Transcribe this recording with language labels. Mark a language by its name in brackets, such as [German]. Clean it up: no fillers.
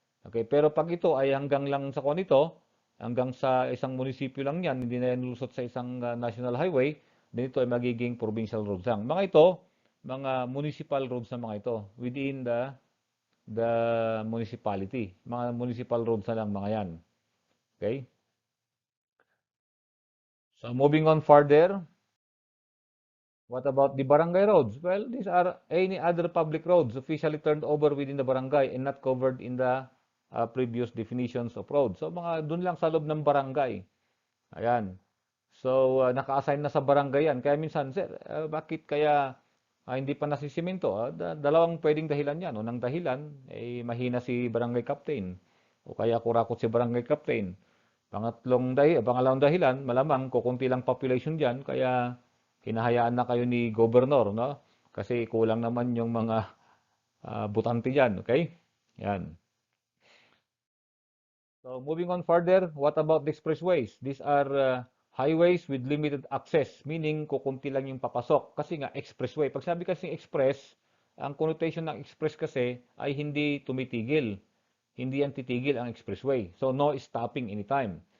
[Filipino] Okay, pero pag ito ay hanggang lang sa ito, hanggang sa isang munisipyo lang yan, hindi na yan lusot sa isang national highway, then ito ay magiging provincial roads lang. Mga ito, mga municipal roads na mga ito, [English] within the municipality. [Filipino] Mga municipal roads na lang mga yan. Okay? [English] So, moving on further, what about the barangay roads? Well, these are any other public roads officially turned over within the barangay and not covered in the previous definitions of roads. [Filipino] So, mga dun lang sa loob ng barangay. Ayan. So, naka-assign na sa barangay yan. Kaya minsan, sir, bakit kaya hindi pa nasisimento? Dalawang pwedeng dahilan yan. Unang dahilan, mahina si barangay captain. O kaya kurakot si barangay captain. Pangalawang dahilan, malamang kukunti lang population dyan. Kaya hinahayaan na kayo ni gobernur, no? Kasi kulang naman yung mga butante dyan. Okay? Yan. [English] So, moving on further, what about the expressways? These are highways with limited access, meaning [Filipino] kukunti lang yung papasok. Kasi nga, expressway. Pag sabi kasi express, ang connotation ng express kasi ay hindi tumitigil. Hindi yan titigil ang expressway. [English] So, no stopping anytime.